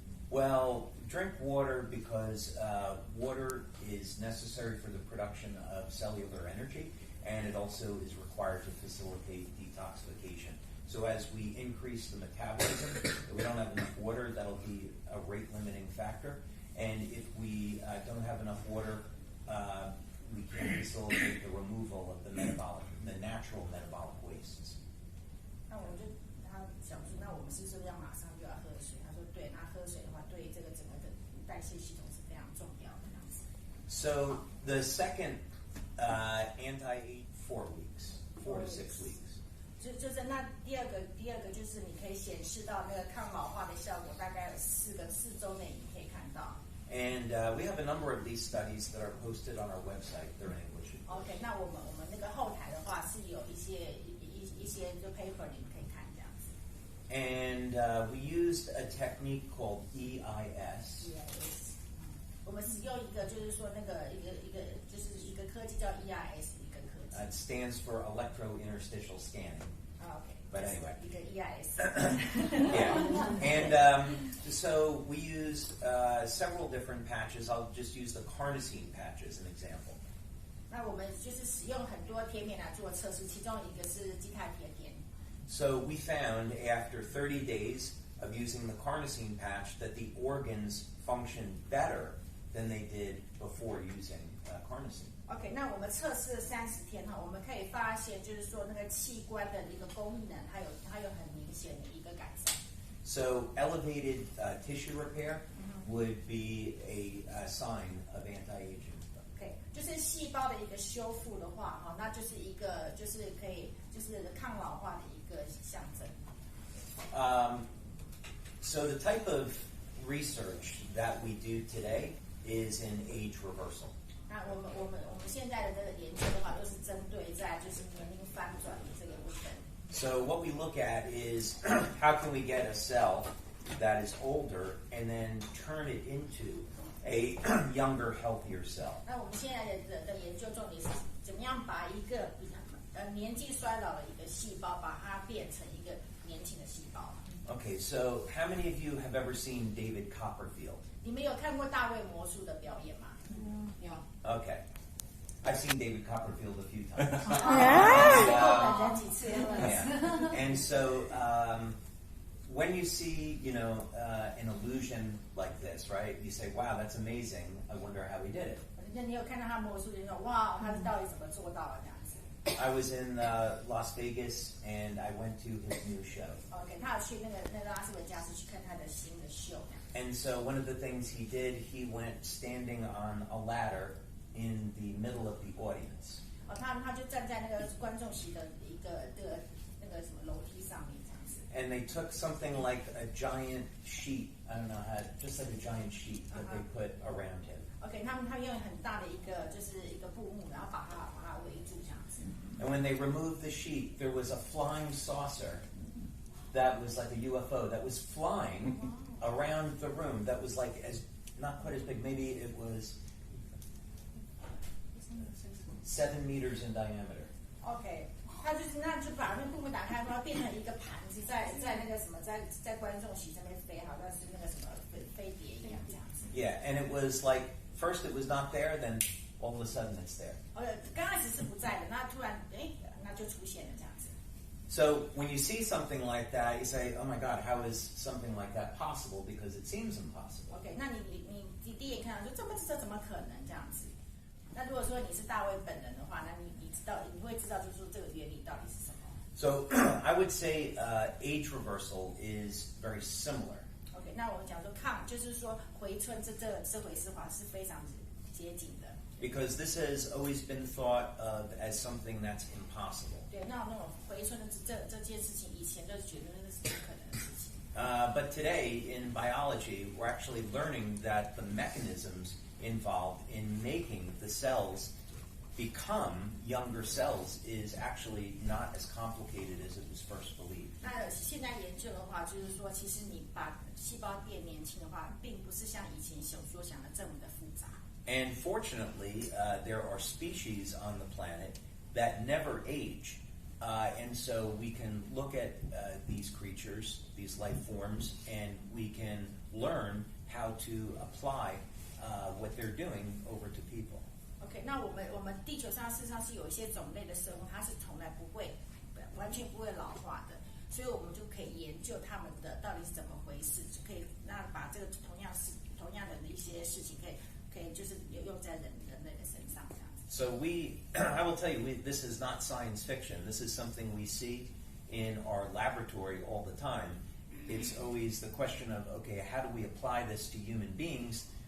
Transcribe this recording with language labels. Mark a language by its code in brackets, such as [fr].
[en] Well, drink water because water is necessary for the production of cellular energy, and it also is required to facilitate detoxification. So as we increase the metabolism, if we don't have enough water, that'll be a rate-limiting factor. And if we don't have enough water, we can facilitate the removal of the natural metabolic wastes. [zh] 那我就他想说，那我们是不是要马上就要喝水？他说对，那喝水的话，对这个整个的代谢系统是非常重要的这样子。 [en] So the second anti-age 4 weeks, 4 to 6 weeks. [zh] 就是那第二个就是你可以显示到那个抗老化的效果，大概4周内你可以看到。 [en] And we have a number of these studies that are posted on our website. They're in English. [zh] OK， 那我们那个后台的话是有一些就 paper 你们可以看这样子。 [en] And we used a technique called EIS. [zh] EIS， 我们使用一个就是说那个就是一个科技叫 EIS 一个科技。 [en] It stands for electro-interstitial scanning. OK， But anyway. [zh] 一个 EIS. [en] Yeah. And so we used several different patches. I'll just use the carnosine patch as an example. [zh] 那我们就是使用很多贴片来做测试，其中一个是基肽贴片。 [en] So we found after 30 days of using the carnosine patch that the organs functioned better than they did before using carnosine. [zh] OK， 那我们测试了30天哈，我们可以发现就是说那个器官的一个功能，它有很明显的一个改善。 [en] So elevated tissue repair would be a sign of anti-aging. [zh] OK， 就是细胞的一个修复的话，哈，那就是一个就是可以就是抗老化的一个象征。 [en] So the type of research that we do today is in age reversal. [zh] 那我们现在的这个研究的话，都是针对在就是年龄翻转的这个部分。 [en] So what we look at is how can we get a cell that is older and then turn it into a younger, healthier cell. [zh] 那我们现在的研究重点是怎么样把一个年纪衰老的一个细胞，把它变成一个年轻的细胞。 [en] Okay, so how many of you have ever seen David Copperfield? [zh] 你们有看过大卫魔术的表演吗？有。 [en] Okay. I've seen David Copperfield a few times. [zh] 好几次。 [en] Yeah. And so when you see, an illusion like this, right? You say, "Wow, that's amazing. I wonder how he did it." [zh] 那你有看到他魔术，你说哇，他是到底怎么做到的这样子 [en] I was in Las Vegas and I went to his new show. [zh] ？OK， 他有去那拉斯维加斯去看他的新的秀。 [en] And so one of the things he did, he went standing on a ladder in the middle of the audience. [zh] 他就站在那个观众席的一个那个什么楼梯上面这样子。 [en] And they took something like a giant sheet, I don't know how, just like a giant sheet that they put around him. [zh] OK， 他用很大的一个就是一个布幕，然后把它围住这样子。 [en] And when they removed the sheet, there was a flying saucer that was like a UFO that was flying around the room. That was like not quite as big. Maybe it was 7 meters in diameter. [zh] OK， 他就把那布幕打开，然后变成一个盘子，在那个什么，在观众席上面飞，好像是那个什么飞碟一样这样子。 [en] Yeah, and it was like first it was not there, then all of a sudden it's there. [zh] 刚开始是不在的，那突然那就出现了这样子。 [en] So when you see something like that, you say, "Oh my God, how is something like that possible?" Because it seems impossible. [zh] OK， 那你第一眼看到说这怎么可能这样子？那如果说你是大卫本人的话，那你会知道就是说这个原理到底是什么 [en] So I would say age reversal is very similar. [zh] ？OK， 那我们讲说就是说回春这回事话是非常接近的。 [en] Because this has always been thought of as something that's impossible. [zh] 对，那种回春的这件事情，以前都是觉得那是不可能的事情。 [en] But today in biology, we're actually learning that the mechanisms involved in making the cells become younger cells is actually not as complicated as it was first believed. [zh] 那现在研究的话，就是说，其实你把细胞变年轻的话，并不是像以前所想的这么的复杂。 [en] And fortunately, there are species on the planet that never age. And so we can look at these creatures, these life forms, and we can learn how to apply what they're doing over to people. [zh] OK， 那我们地球上事实上是有一些种类的生物，它是从来完全不会老化的，所以我们就可以研究它们的到底是怎么回事，就可以那把这个同样的一些事情可以就是用在人类的身上这样子。 [en] So I will tell you, this is not science fiction. This is something we see in our laboratory all the time. It's always the question of, okay, how do we apply this to human beings?